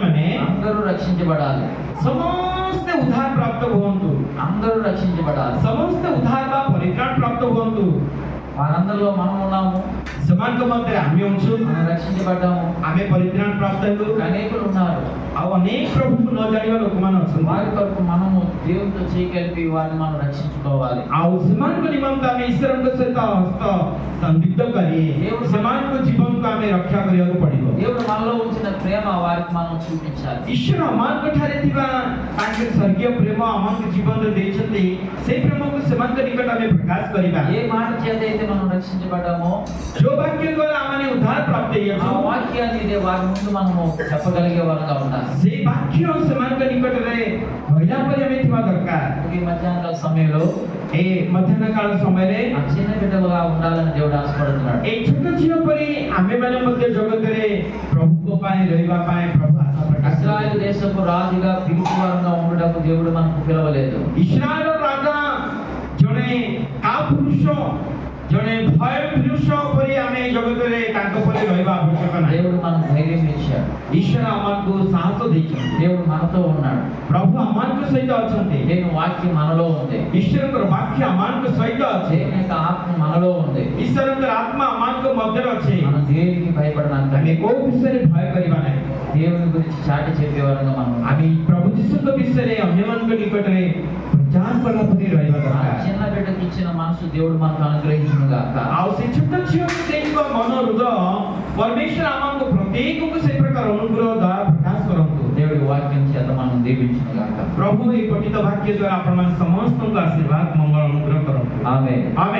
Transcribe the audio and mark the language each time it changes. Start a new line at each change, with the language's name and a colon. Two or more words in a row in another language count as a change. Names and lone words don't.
Odia: ମାନେ
Telugu: అందరూ రక్షించబడాలి.
Odia: ସମସ୍ତେ ଉଦ୍ଧାର ପ୍ରାପ୍ତ ହୁଅନ୍ତୁ,
Telugu: అందరూ రక్షించబడాలి.
Odia: ସମସ୍ତେ ଉଦ୍ଧାର ବା ପରିତ୍ରାଣ ପ୍ରାପ୍ତ ହୁଅନ୍ତୁ।
Telugu: వారందరిలో మనం ఉన్నాము,
Odia: ସେମାନଙ୍କ ମଧ୍ୟରେ ଆମେ ଅଛୁ,
Telugu: మనం రక్షించబడ్డాము.
Odia: ଆମେ ପରିତ୍ରାଣ ପ୍ରାପ୍ତ ହେଲୁ।
Telugu: అనేకులు ఉన్నారు,
Odia: ଆଉ ଅନେକ ପ୍ରଭୁଙ୍କୁ ନ ଜାଣିବା ଲୋକମାନେ ଅଛନ୍ତି।
Telugu: వారి కొరకు మనము దేవునితో చేయగలిపి వారిని మనం రక్షించుకోవాలి.
Odia: ଆଉ ସେମାନଙ୍କ ନିମନ୍ତେ ଆମେ ଈଶ୍ୱରଙ୍କ ସହିତ ହସ୍ତ ସଂଯୁକ୍ତ କରି ସେମାନଙ୍କ ଜୀବନକୁ ଆମେ ରକ୍ଷା କରିବାକୁ ପଡ଼ିବ।
Telugu: దేవుడు మనలో ఉంచిన ప్రేమ వారికి మనం చూపించాలి.
Odia: ଈଶ୍ୱର ଆମଙ୍କ ଠାରେ ଥିବା ତାଙ୍କ ସ୍ୱର୍ଗୀୟ ପ୍ରେମ ଆମଙ୍କ ଜୀବନରେ ଦେଇଛନ୍ତି, ସେଇ ପ୍ରେମକୁ ସେମାନଙ୍କ ନିକଟ ଆମେ ପ୍ରକାଶ କରିବା।
Telugu: ఏ మాట చేత అయితే మనం రక్షించబడ్డామో
Odia: ଯୋଉ ବାକ୍ୟ ଦ୍ୱାରା ଆମେ ଉଦ୍ଧାର ପ୍ରାପ୍ତ
Telugu: ఆ
Odia: ହେଇଛୁ,
Telugu: వాక్యాన్ని ఇదే వారి ముందు మనము చెప్పగలిగే వారంగా ఉండాలి.
Odia: ସେଇ ବାକ୍ୟ ସେମାନଙ୍କ ନିକଟରେ କହିଲା ପରି ଆମେ ଥିବା ଦରକାର।
Telugu: ఈ మధ్యాహ్నకాల సమయంలో
Odia: ଏ ମଧ୍ୟାହ୍ନ କାଳ ସମୟରେ
Telugu: ఆ చిన్న బిడ్డలుగా ఉండాలని దేవుడు ఆశపడుతున్నాడు.
Odia: এই ଛୋଟ ଝିଅ ପରି ଆମେମାନେ ମଧ୍ୟ ଜଗତରେ ପ୍ରଭୁଙ୍କ ପାଇଁ ରହିବା ପାଇଁ ପ୍ରଭୁ ଆଶା ପ୍ରକାଶ
Telugu: ఇశ్రాయేలు దేశపు రాజుగా పిలుపువారంగా ఉండటకు దేవుడు మనకు పిలవలేదు.
Odia: ଇସ୍ରାଏଲ ରାଜା ଜଣେ କା ପୁରୁଷ ଜଣେ ଭୟ ପୁରୁଷ ପରି ଆମେ ଏ ଜଗତରେ ତାଙ୍କ ପରି ରହିବା ଆବଶ୍ୟକ ନାହିଁ।
Telugu: దేవుడు మనకు ధైర్యం ఇచ్చాడు.
Odia: ଈଶ୍ୱର ଆମକୁ ସାହସ ଦେଇଛନ୍ତି।
Telugu: దేవుడు మనతో ఉన్నాడు.
Odia: ପ୍ରଭୁ ଆମମାନଙ୍କ ସହିତ ଅଛନ୍ତି।
Telugu: దేవుని వాక్యం మనలో ఉంది.
Odia: ଈଶ୍ୱରଙ୍କର ବାକ୍ୟ ଆମମାନଙ୍କ ସହିତ ଅଛି।
Telugu: దేవుని యొక్క ఆత్మ మనలో ఉంది.
Odia: ଈଶ୍ୱରଙ୍କର ଆତ୍ମା ଆମମାନଙ୍କ ମଧ୍ୟରେ ଅଛି।
Telugu: మనం దేనికి భయపడనంత
Odia: ଆମେ କୋଉ ବିଷୟରେ ଭୟ କରିବା ନାହିଁ।
Telugu: దేవుని గురించి చాటి చెప్పేవారుగా మనం ఉండాలి.
Odia: ଆମେ ପ୍ରଭୁ ଯୀଶୁଙ୍କ ବିଷୟରେ ଅନ୍ୟମାନଙ୍କ ନିକଟରେ ପ୍ରଚାର କଲା ପରି ରହିବା
Telugu: ఆ
Odia: ଦରକାର।
Telugu: చిన్న బిడ్డకి ఇచ్చిన మనసు దేవుడు మనకు అనుగ్రహించును గాక.
Odia: ଆଉ ସେ ଛୋଟ ଝିଅକୁ ଦେଇଥିବା ମନ ହୃଦୟ ପରମେଶ୍ୱର ଆମକୁ ପ୍ରତ୍ୟେକକୁ ସେ ପ୍ରକାର ଅନୁଗ୍ରହ ଦ୍ୱାରା ପ୍ରକାଶ କରନ୍ତୁ।
Telugu: దేవుడి వాక్యం చేత మనం దీవించును గాక.
Odia: ପ୍ରଭୁ ଏହି ପଠିତ ବାକ୍ୟ ଦ୍ୱାରା ଆପଣମାନେ ସମସ୍ତଙ୍କୁ ଆଶୀର୍ବାଦ ମଙ୍ଗଳ ଅନୁଗ୍ରହ କରନ୍ତୁ।
Telugu: ఆమేన్.
Odia: ଆମେନ୍।